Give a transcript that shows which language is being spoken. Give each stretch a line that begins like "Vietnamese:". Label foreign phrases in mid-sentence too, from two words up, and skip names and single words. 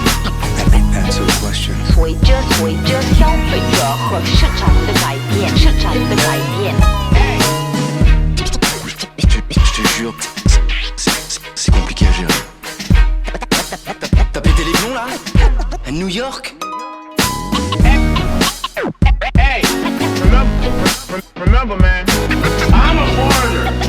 English: Answer the question.
Chinese: 随着消费者和市场的改变。
French: Je te jure, c'est compliqué à gérer. T'as pété les plombs là? À New York?
English: Hey, I'm a foreigner.